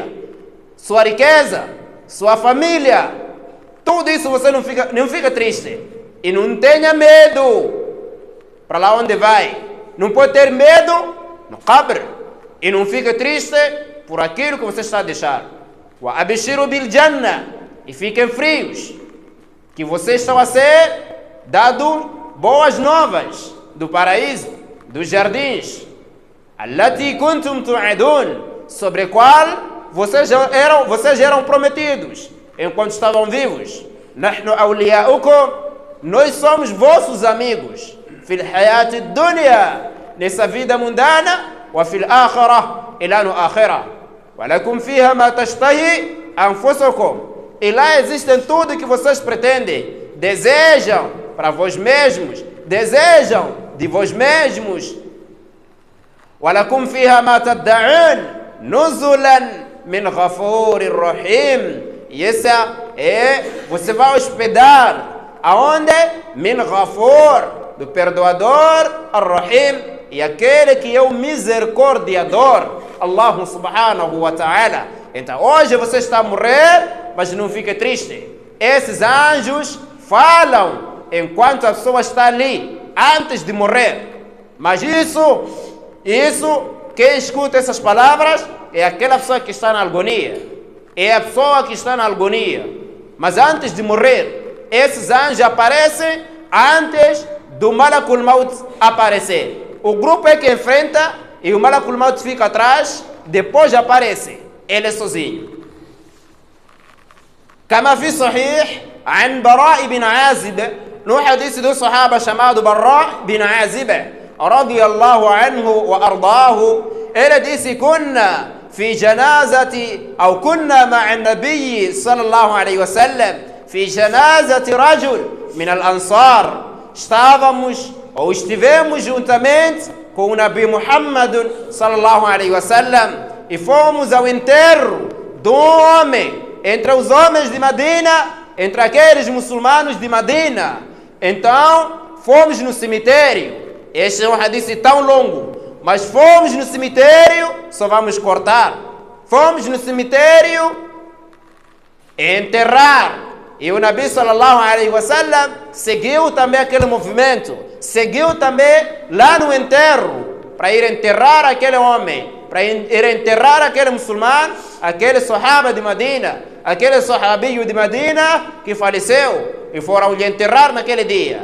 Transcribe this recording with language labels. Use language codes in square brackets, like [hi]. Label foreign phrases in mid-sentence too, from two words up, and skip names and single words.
[pt] Sua riqueza, sua família, tudo isso você não fica triste. E não tenha medo para lá onde vai. Não pode ter medo no qabr. E não fica triste por aquilo que você está a deixar. [ar] وأبشروا بالجنة, [pt] e fiquem frios que vocês estão a ser dado boas novas do paraíso, dos jardins. [ar] التي كنتم توعدون, [pt] sobre a qual vocês eram prometidos enquanto estavam vivos. [ar] نحن أولياؤكم, [pt] nós somos vossos amigos. [ar] في الحياة الدنيا, [pt] nessa vida mundana. [ar] وفي الآخرة, [pt] e lá no [ar] الآخرة. ولكم فيها ما تشتهي أنفسكم, [pt] e lá existem tudo que vocês pretendem, desejam para vós mesmos, desejam de vós mesmos. [ar] ولكم فيها ما تدعون نزلا من غفور رحيم, [pt] e essa você vai hospedar aonde? [ar] من غفور, [pt] do perdoador, ar-rahim, e aquele que é o misericordiador, [ar] الله سبحانه وتعالى. [pt] Então hoje você está a morrer, mas não fique triste. Esses anjos falam enquanto a pessoa está ali, antes de morrer. Mas isso, quem escuta essas palavras é aquela pessoa que está na agonia. É a pessoa que está na agonia. Mas antes de morrer, esses anjos aparecem antes do Malakul Maut aparecer. O grupo é que enfrenta e o Malakul Maut fica atrás, depois aparece ele sozinho. [ar] كما في صحيح عن براء بن عازب, [pt] no hadith do sahaba chamado Bara ibn Azib [ar] رضي الله عنه وأرضاه, [pt] ele disse: [ar] كنا في جنازة, ou كنا مع النبي صلى الله عليه وسلم في جنازة رجل من الأنصار. [pt] Estávamos ou estivemos juntamente com o Nabi Muhammad [ar] صلى الله عليه وسلم [pt] e fomos ao enterro de um homem entre os homens de Medina, entre aqueles muçulmanos de Medina. Então fomos no cemitério. Este é um hadith tão longo, mas fomos no cemitério, só vamos cortar. Fomos no cemitério enterrar. E o Nabi [ar] صلى الله عليه وسلم [pt] seguiu também aquele movimento, seguiu também lá no enterro, para ir enterrar aquele homem, para ir enterrar aquele muçulmano, aquele sahaba de Medina, aquele sahabinho de Medina que faleceu, e foram lhe enterrar naquele dia.